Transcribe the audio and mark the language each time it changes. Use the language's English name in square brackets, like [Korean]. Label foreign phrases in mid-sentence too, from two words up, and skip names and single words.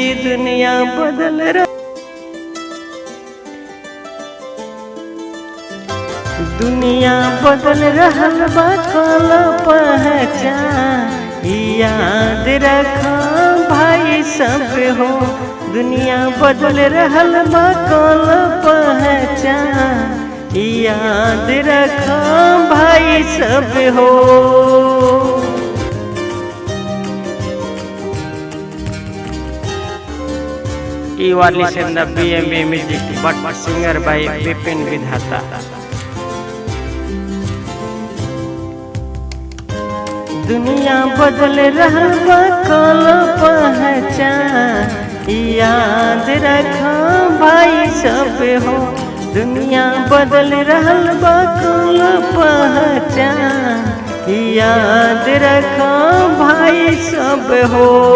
[Bhojpuri] दुनिया बदल रहा, दुनिया बदल रहल बा, कल पहचान याद रखा भाई सब हो। दुनिया बदल रहल बा, कल पहचान याद रखा भाई सब हो। [English] You are listening to BMB Music, but singer by Bipin Vidhata। [Bhojpuri] दुनिया बदल रहल बा, कल पहचान याद रखा भाई सब हो। दुनिया बदल रहल बा, कल पहचान याद रखा भाई सब हो।